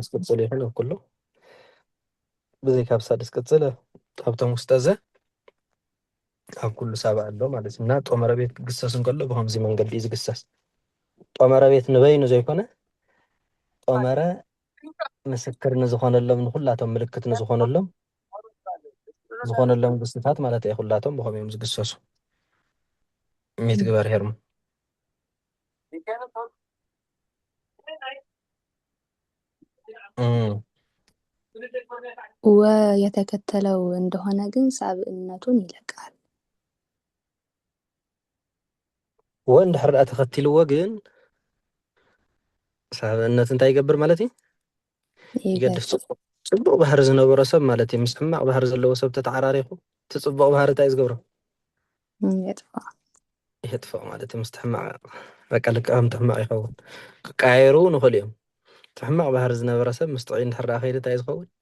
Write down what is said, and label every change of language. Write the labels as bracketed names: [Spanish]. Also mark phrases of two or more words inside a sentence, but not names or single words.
[Tigrinya] ቅፅል ይኹን ኣብ ኩሉ ብዘይ ካብ ሳድስ ቅፅል ካብቶም ውስጠ ዘ ኣብ ኩሉ ሳብእ ኣሎ ማለት እዩ እና ጦመረ ቤት ክግሰስ እንከሎ ብከምዚ መንገዲ እዩ ዝግሰስ ጦመረ ቤት ንበይኑ ዘይኮነ ጦመረ ምስክር ንዝኾነሎም ንኩላቶም ምልክት ንዝኾነሎም ግስታት ማለት እዩ ኩላቶም ብከመይ እዮም ዝግሰሱ ሚትግበር ሄርሙ [Amharic] የተከተለው እንደሆነ ግን ሳብእነቱን ይለቃል [Tigrinya] ወንድሕር ደኣ ተኸቲልዎ ግን ሳብእነት እንታይ ይገብር ማለት እዩ ይገድፍ ፅቡቅ ባህሪ ዝነበሮ ሰብ ማለት እዩ ምስ ሕማቅ ባህሪ ዘለዎ ሰብ ተተዓራሪኹ እቲ ፅቡቅ ባህሪ እንታይ ዝገብሮ የጥፍኦ ማለት እዩ ምስ ሕማቅ በቃ ልክዕ ከምቲ ሕማቅ ይኸውን ክቀያየሩ ንኽእሉ እዮም እቲ ሕማቅ ባህሪ ዝነበረ ሰብ ምስ ጥዑይ እንድሕር ደኣ ከይዱ እንታይ ዝኸውን